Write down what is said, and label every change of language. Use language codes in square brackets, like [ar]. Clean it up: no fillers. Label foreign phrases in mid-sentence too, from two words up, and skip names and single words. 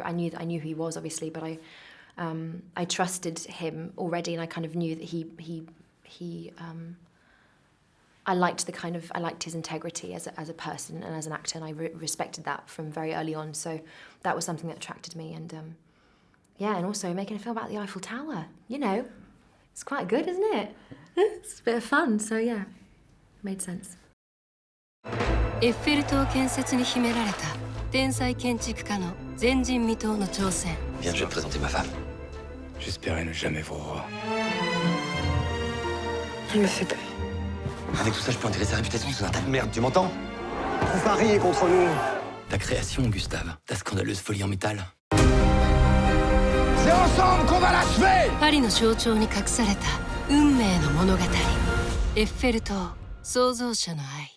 [en] I knew who he was, obviously, but I trusted him already, and I kind of knew that I liked his integrity as a person and as an actor, and I respected that from very early on. So that was something that attracted me, and yeah, and also making a film about the Eiffel Tower. It's quite good, isn't it? It's a bit of fun. So yeah, it made sense. [ja] エッフェル塔建設に秘められた天才建築家の前人未到の挑戦。 [fr] Viens, je vais te présenter ma femme. J'espérais ne jamais vous revoir. Il me fait peur. Avec tout ça, je peux enterrer sa réputation sous un tas de merde, tu m'entends? Vous pariez contre nous. Ta création, Gustave, ta scandaleuse folie en métal. C'est ensemble qu'on va l'achever! [ja] パリの象徴に隠された運命の物語。エッフェル塔創造者の愛。